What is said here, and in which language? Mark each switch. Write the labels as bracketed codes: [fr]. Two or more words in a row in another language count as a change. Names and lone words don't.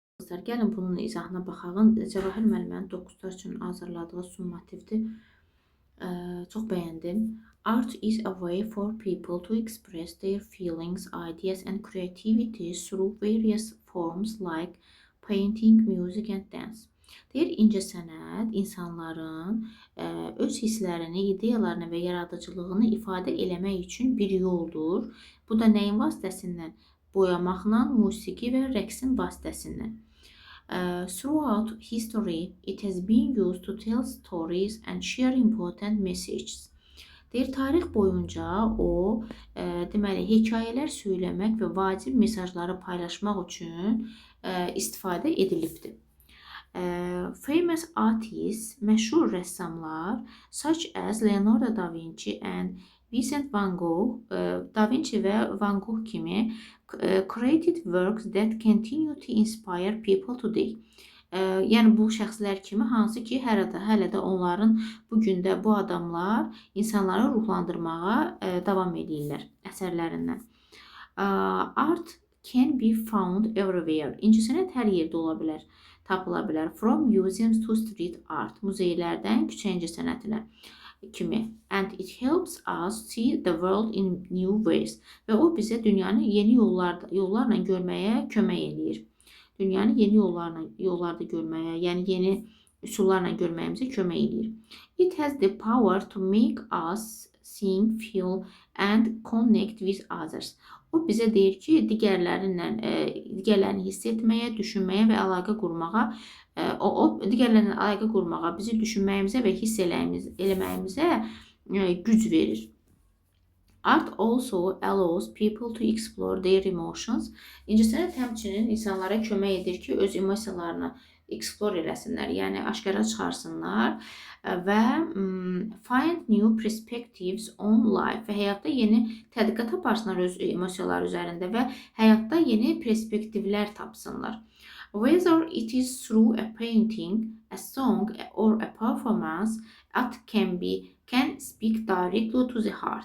[az] dostlar, gəlin bunun izahına baxaq. Cəvahir müəllimənin 9-lar üçün hazırladığı summativdir. Çox bəyəndim. [en] Art is a way for people to express their feelings, ideas and creativity through various forms like painting, music and dance. [az] Deyir, incəsənət insanların öz hisslərini, ideyalarını və yaradıcılığını ifadə eləmək üçün bir yoldur. Bu da nəyin vasitəsindən? Boyamaqla, musiqi və rəqsin vasitəsindən. [en] Throughout history, it has been used to tell stories and share important messages. [az] Deyir, tarix boyunca o, deməli, hekayələr söyləmək və vacib mesajları paylaşmaq üçün istifadə edilibdir. [en] Famous artists, [az] məşhur rəssamlar, [en] such as Leonardo da Vinci and Vincent van Gogh, [az] Da Vinci və Van Gogh kimi [en] created works that continue to inspire people today. [az] Yəni bu şəxslər kimi, hansı ki hələ də onların bugün də bu adamlar insanları ruhlandırmağa davam edirlər əsərlərindən. [en] Art can be found everywhere. [az] İncəsənət hər yerdə ola bilər, tapıla bilər. [en] From museums to street art. [az] Muzeylərdən küçə incəsənətinə kimi. [en] And it helps us see the world in new ways. [az] Və o bizə dünyanı yeni yollarla görməyə kömək edir. Dünyanı yeni yollarda görməyə, yəni yeni üsullarla görməyimizə kömək edir. [en] It has the power to make us think, feel and connect with others. [az] O bizə deyir ki, digərlərini hiss etməyə, düşünməyə və əlaqə qurmağa, digərlərinə əlaqə qurmağa, bizi düşünməyimizə və hiss eləməyimizə güc verir. Art also allows people to explore their emotions. İncəsənət həmçinin insanlara kömək edir ki, öz emosiyalarını explore eləsinlər, yəni aşkara çıxarsınlar və [en] find new perspectives on life [az] və həyatda yeni tədqiqat aparsınlar öz emosiyaları üzərində və həyatda yeni perspektivlər tapsınlar. [en] Whether it is through a painting, a song or a performance, art can speak directly to the heart.